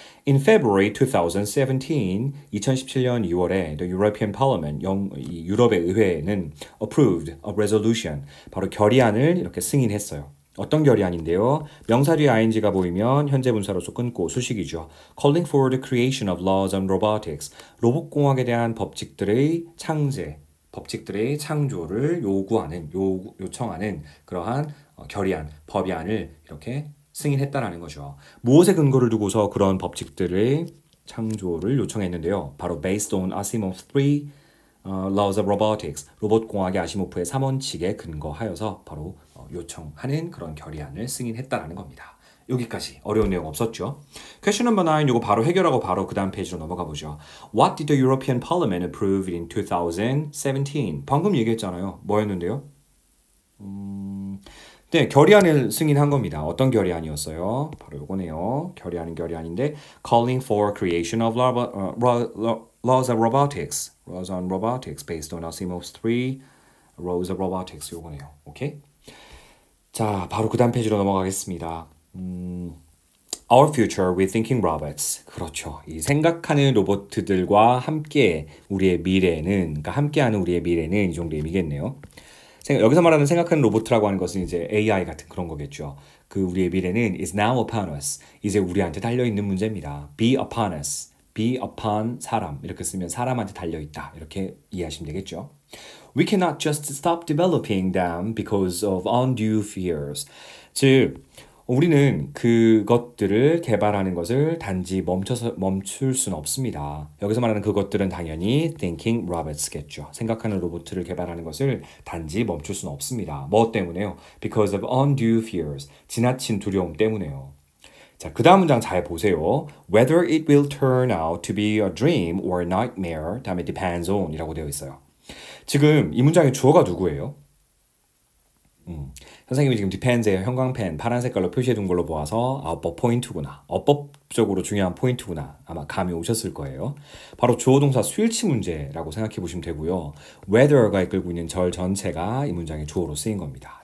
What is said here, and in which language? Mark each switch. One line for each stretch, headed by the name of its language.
English: In February 2017,
Korean: 2017년 2월에
English: the European Parliament,
Korean: 유럽의 의회는
English: approved a resolution,
Korean: 바로 결의안을 이렇게 승인했어요. 어떤 결의안인데요? 명사 뒤에 ing가 보이면 현재 분사로서 끊고 수식이죠.
English: Calling for the creation of laws on robotics.
Korean: 로봇공학에 대한 법칙들의 창제, 법칙들의 창조를 요청하는 그러한 결의안, 법의안을 이렇게 승인했다라는 거죠. 무엇에 근거를 두고서 그런 법칙들의 창조를 요청했는데요. 바로
English: based on Asimov 3 Laws of Robotics,
Korean: 로봇공학의 아시모프의 3원칙에 근거하여서 바로 요청하는 그런 결의안을 승인했다라는 겁니다. 여기까지 어려운 내용 없었죠?
English: Question number 9
Korean: 이거 바로 해결하고 바로 그 다음 페이지로 넘어가 보죠.
English: What did the European Parliament approve in 2017?
Korean: 방금 얘기했잖아요. 뭐였는데요? 네, 결의안을 승인한 겁니다. 어떤 결의안이었어요? 바로 요거네요. 결의안인데
English: Calling for creation of laws of robotics. Laws on robotics based on Asimov's 3 Laws of robotics
Korean: 요거네요. 오케이? 자, 바로 그 다음 페이지로 넘어가겠습니다.
English: Our future with thinking robots.
Korean: 그렇죠. 이 생각하는 로봇들과 함께 우리의 미래는, 그러니까 함께하는 우리의 미래는 이 정도 의미겠네요. 여기서 말하는 생각하는 로봇이라고 하는 것은 이제 AI 같은 그런 거겠죠. 그 우리의 미래는
English: is now upon us.
Korean: 이제 우리한테 달려있는 문제입니다.
English: be upon us. be upon 사람.
Korean: 이렇게 쓰면 사람한테 달려있다. 이렇게 이해하시면 되겠죠.
English: We cannot just stop developing them because of undue fears.
Korean: 즉, 우리는 그것들을 개발하는 것을 단지 멈출 수는 없습니다. 여기서 말하는 그것들은 당연히 thinking robots겠죠. 생각하는 로봇을 개발하는 것을 단지 멈출 수는 없습니다. 뭐 때문에요?
English: Because of undue fears.
Korean: 지나친 두려움 때문에요. 자, 그 다음 문장 잘 보세요.
English: Whether it will turn out to be a dream or a nightmare,
Korean: 다음에
English: depends on
Korean: 이라고 되어 있어요. 지금 이 문장의 주어가 누구예요? 선생님이 지금 디펜스에 형광펜 파란 색깔로 표시해 둔 걸로 보아서 어법 포인트구나. 어법적으로 중요한 포인트구나. 아마 감이 오셨을 거예요. 바로 주어 동사 수일치 문제라고 생각해 보시면 되고요. whether가 이끌고 있는 절 전체가 이 문장의 주어로 쓰인 겁니다.